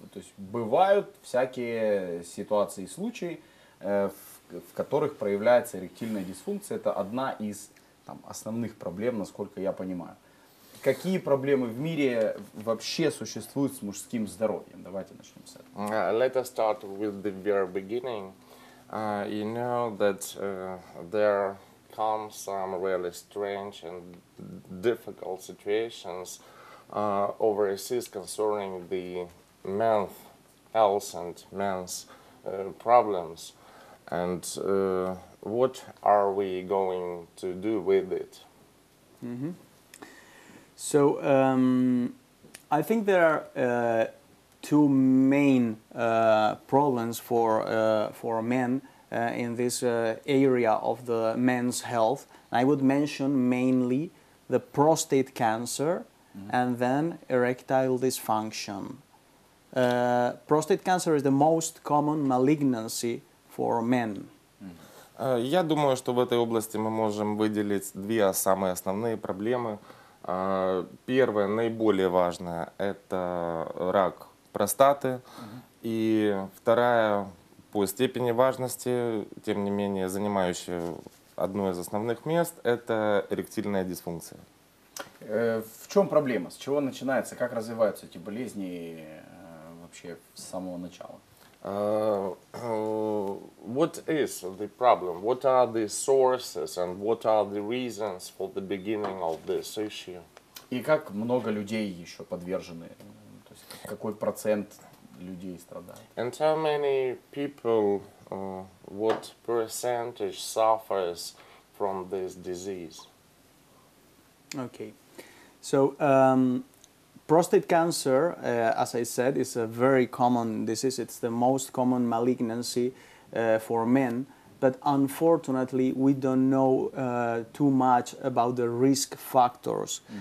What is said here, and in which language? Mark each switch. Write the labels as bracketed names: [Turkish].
[Russian] То есть бывают всякие ситуации и случаи, в которых проявляется эректильная дисфункция. Это одна из там, основных проблем, насколько я понимаю. Какие проблемы в мире вообще существуют с мужским здоровьем? Давайте начнем с этого. [English] Let us start with the very beginning. You know that there come some really strange and difficult situations overseas concerning the men's health and men's problems. And what are we going to do with it? Mm-hmm. So I think there are two main problems for men in this area of the men's health. I would mention mainly the prostate cancer and then erectile dysfunction. Prostate cancer is the most common malignancy for men. [Russian] Я думаю, что в этой области мы можем выделить две самые основные проблемы. Первое, наиболее важное, это рак простаты. И вторая, по степени важности, тем не менее, занимающая одно из основных мест, это эректильная дисфункция. В чем проблема? С чего начинается? Как развиваются эти болезни вообще с самого начала? [English] What is the problem? What are the sources and what are the reasons for the beginning of this issue? [Russian] И как много людей еще подвержены? То есть какой процент людей страдает? [English] And how many people, what percentage suffers from this disease? Okay, so prostate cancer, as I said, is a very common disease. It's the most common malignancy for men, but unfortunately we don't know too much about the risk factors.